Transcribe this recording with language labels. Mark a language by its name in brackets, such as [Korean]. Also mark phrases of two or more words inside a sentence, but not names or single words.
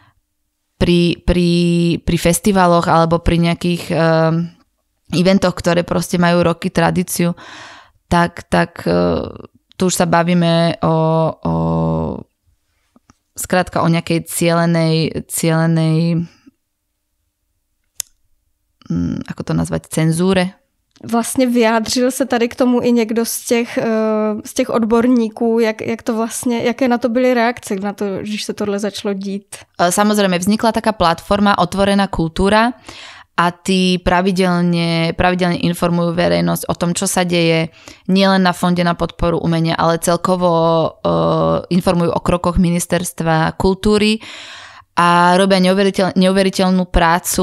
[Slovak] pri festivaloch alebo pri nejakých eventoch, ktoré proste majú roky tradíciu, tak tu už sa bavíme skrátka o nejakej cielenej ako to nazvať, cenzúre. [Czech] Vlastně vyjádřil se tady k tomu i někdo z těch odborníků, jak to vlastně, jaké na to byly reakce na to, když se tohle začalo dít? [Slovak] Samozrejme, vznikla taká platforma Otvorená kultúra a tí pravidelne informujú verejnosť o tom, čo sa deje nielen na Fonde na podporu umenia, ale celkovo informujú o krokoch Ministerstva kultúry a robia neuveriteľnú prácu.